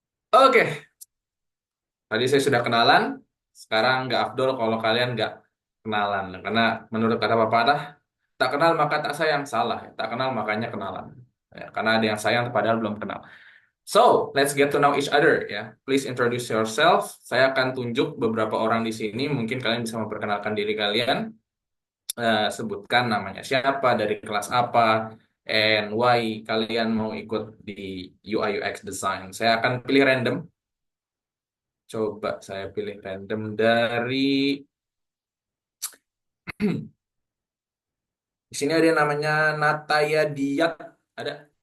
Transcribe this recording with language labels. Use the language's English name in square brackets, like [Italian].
[Indonesian] Oke, tadi saya sudah kenalan. Sekarang nggak afdol kalau kalian nggak kenalan. Karena menurut kata pepatah, tak kenal maka tak sayang, salah. Tak kenal makanya kenalan. Ya, karena ada yang sayang padahal belum kenal. [English] So, let's get to know each other ya. Please introduce yourself. [Indonesian] Saya akan tunjuk beberapa orang di sini. Mungkin kalian bisa memperkenalkan diri kalian. Sebutkan namanya siapa, dari kelas apa, [English] and why [Indonesian] kalian mau ikut di UI UX design. Saya akan pilih random. Coba saya pilih random dari di sini ada yang namanya Nataya Diat. Ada?